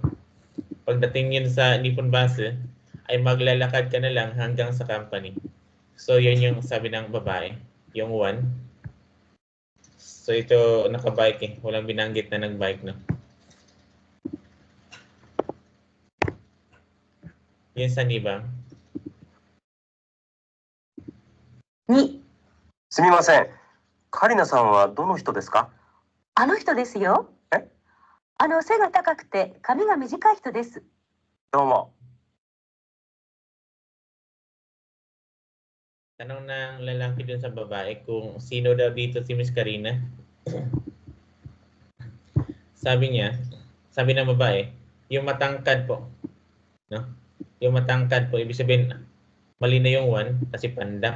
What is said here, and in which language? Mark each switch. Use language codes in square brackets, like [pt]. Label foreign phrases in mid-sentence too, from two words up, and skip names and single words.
[tl] Pagdating yun sa Nippon Bus, ay maglalakad ka na lang hanggang sa company. So, yun yung sabi ng babae. Yung 1. So, ito nakabike eh. Walang binanggit na nag-bike, no? Yun sa nibang. [ja] 2、すみません。カリナさんはどの人ですか？あの人ですよ。え？背が高くて髪が短い人です。どうも。 [tl] Tanong ng lalaki dun sa babae kung sino daw dito si Miss Karina. Sabi ng babae, yung matangkad po. No? Yung matangkad po, ibig sabihin, mali na yung 1 kasi pandak.